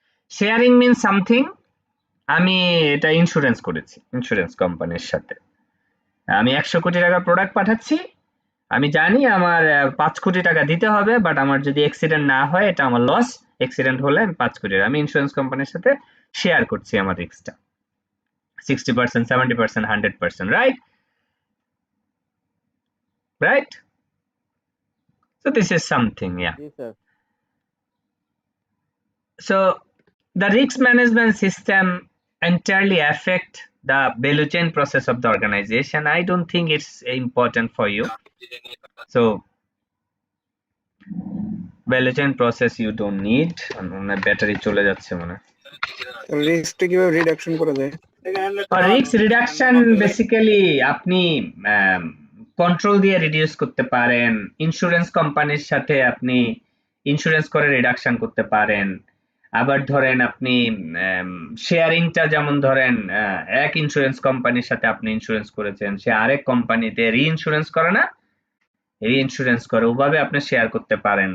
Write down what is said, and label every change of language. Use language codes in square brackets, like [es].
[en] sharing mean something, [bn] আমি এটা insurance করেছি ইন্স্যুরেন্স কোম্পানির সাথে, আমি 100 কোটি টাকার প্রোডাক্ট পাঠাচ্ছি, আমি জানি আমার 5 কোটি টাকা দিতে হবে, বাট আমার যদি অ্যাক্সিডেন্ট না হয় এটা আমার লস, অ্যাক্সিডেন্ট হলে আমি 5 কোটি, আমি ইন্স্যুরেন্স কোম্পানির সাথে শেয়ার করছি আমার রিস্কটা 60%, 70%, 100%, right? [en] Right? So this is something, yeah. [bn] G sir. [en] So the risk management system entirely affect the value chain process of the organization. I don't think it's important for you. So value chain process you don't need. [bn] Battery চলে যাচ্ছে মনে হয়। রিস্কটা কিভাবে reduction করা যায়? Risk reduction basically আপনি control দিয়ে reduce করতে পারেন, ইন্স্যুরেন্স কোম্পানির সাথে আপনি ইন্স্যুরেন্স করে রিডাকশন করতে পারেন। আবার ধরেন আপনি শেয়ারিংটা, যেমন ধরেন এক ইন্স্যুরেন্স কোম্পানির সাথে আপনি ইন্স্যুরেন্স করেছেন, সে আরেক কোম্পানিতে রি-ইন্স্যুরেন্স করে না, রি-ইন্স্যুরেন্স করে, ওভাবে আপনি শেয়ার করতে পারেন।